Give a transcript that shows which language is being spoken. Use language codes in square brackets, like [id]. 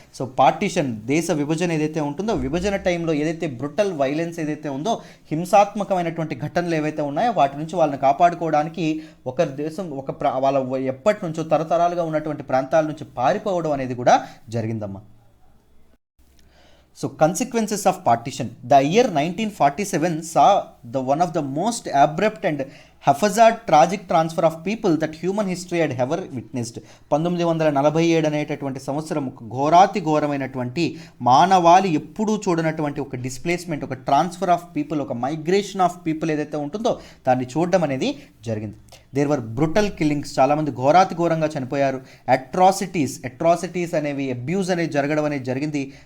[te] So partition, దేశ విభజన ఏదైతే ఉంటుందో, విభజన టైంలో ఏదైతే బ్రుటల్ వైలెన్స్ ఏదైతే ఉందో, హింసాత్మకమైనటువంటి ఘటనలు ఏవైతే ఉన్నాయో వాటి నుంచి వాళ్ళని కాపాడుకోవడానికి ఒక దేశం వాళ్ళ ఎప్పటి నుంచో తరతరాలుగా ఉన్నటువంటి ప్రాంతాల నుంచి పారిపోవడం అనేది కూడా జరిగిందమ్మా. [en] So consequences of partition. The year 1947 saw the one of the most abrupt and haphazard tragic transfer of people that human history had ever witnessed. [te] 1947 అనేటటువంటి సంవత్సరం ఒక ఘోరాతి ఘోరమైనటువంటి, మానవాళి ఎప్పుడూ చూడనటువంటి ఒక డిస్ప్లేస్మెంట్, ఒక ట్రాన్స్ఫర్ ఆఫ్ పీపుల్, ఒక మైగ్రేషన్ ఆఫ్ పీపుల్ ఏదైతే ఉంటుందో దాన్ని చూడడం అనేది జరిగింది. [en] there were brutal killings, [te] చాలామంది ఘోరాతి ఘోరంగా చనిపోయారు. అట్రాసిటీస్ అనేవి, అబ్యూజ్ అనేది జరగడం అనేది జరిగింది.